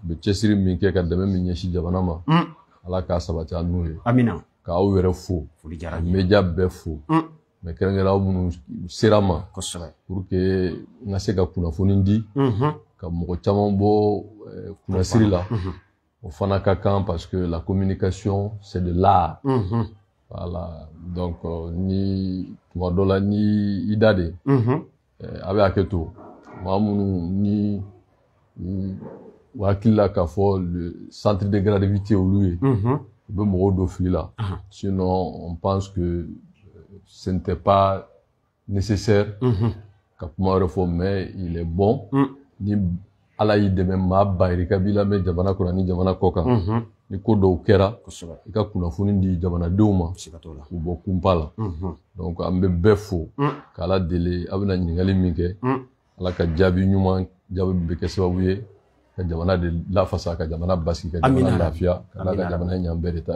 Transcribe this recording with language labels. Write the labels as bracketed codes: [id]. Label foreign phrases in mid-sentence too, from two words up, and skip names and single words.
[bm] u bɛ cɛsiri min kɛ ka dɛmɛ min ɲɛsin jamana ma Ala k'a sabati an n'u ye amina k'aw yɛrɛ fo foli diyara ka n ye media bɛɛ fo mais kɛrɛnkɛrɛnnenya aw minnu sera ma kosɛbɛ [fr] pour que [bm] n ka se ka kunnafoni di ka mɔgɔ caman bɔ kunnasiri la o fana ka kan parce que [fr] la communication c'est de l'art voilà donc [bm] ni tuma dɔ la ni i da de a bɛ hakɛ to maa minnu ni u hakili la k'a fɔ [fr] le centre de gravité [bm] olu ye u bɛ mɔgɔw don fili la [fr] sinon on pense que ce n'était pas nécessaire [bm] ka kuma wɛrɛ fɔ [fr] mais il est bon [bm] ni Ala y'i dɛmɛ maa bayirika b'i lamɛn jamana kɔnɔ ni jamana kɔ kan ni ko dɔw kɛra i ka kunnafoni di jamanadenw ma u bɔ kunpa la donc an bɛ bɛɛ fo k'Ala deli a bɛna ɲininkali min kɛ Ala ka jaabi ɲuman jaabi bɛ kɛ sababu ye ka jamana de lafasa ka jamana basigi ka jamana lafiya ka Ala ka jamana ɲan bɛɛ de ta ye